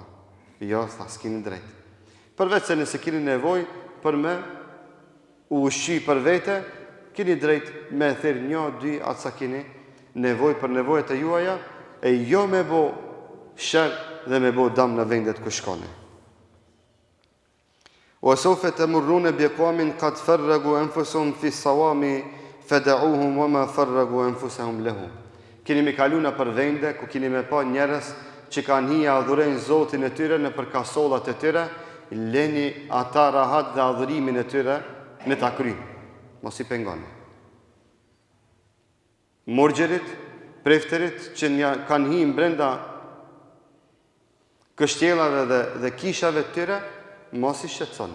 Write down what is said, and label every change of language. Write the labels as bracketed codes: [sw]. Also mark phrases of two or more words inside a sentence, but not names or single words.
[sq] Jo, tha, s'keni drejt. Përveç se nëse keni nevojë për me u ushqy për vete, keni drejt me thirr 1-2 atë sa keni nevojë për nevojat e juaja, e jo me bo shër dhe me bo dëm në vendet ku shkoni. [ar] وسوف تمرون بقوم قد فرغوا أنفسهم في الصوام فدعوهم وما فرغوا أنفسهم له. [sq] Keni me kaluna për vende ku keni me pa njerëz që kanë hija adhurojnë Zotin e tyre në përkasollat e tyre, leni ata rahat dhe adhurimin e tyre me ta kry. Mos i pengoni. Morgjerit, prefterit që kanë hi brenda kështjellave dhe kishave të tyre, mos i shqetësoni.